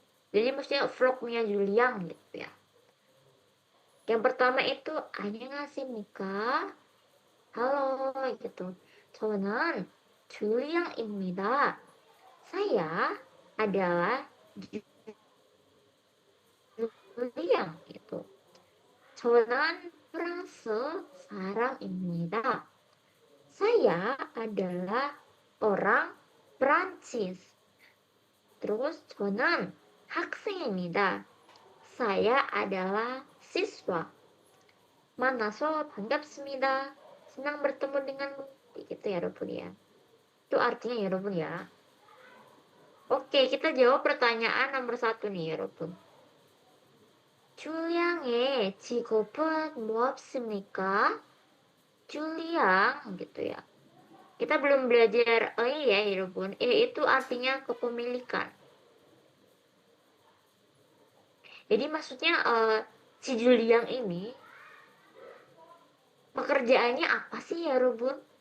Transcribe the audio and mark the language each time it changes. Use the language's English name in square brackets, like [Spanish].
[Indonesian] Jadi maksudnya vlognya Julian gitu ya. Yang pertama itu [Korean] 안녕하십니까? [Indonesian] Halo gitu. [Korean] 저는 줄리앙입니다. [Indonesian] Saya adalah Julian gitu. [Korean] 저는 프랑스 사람입니다. [Indonesian] Saya adalah orang Prancis. [Korean] Terus 저는 학생입니다. [Indonesian] Saya adalah siswa. [Korean] 만나서 반갑습니다. [Indonesian] Senang bertemu denganmu. Gitu ya, 여러분 ya. Itu artinya ya, 여러분 ya. Oke, kita jawab pertanyaan nomor 1 nih, 여러분. [Korean] 줄리앙의 직업은 무엇입니까? [Indonesian] 줄리앙 gitu ya. Kita belum belajar ya, 여러분. Itu artinya kepemilikan. Jadi maksudnya si Juliang ini pekerjaannya apa sih ya, Rubun?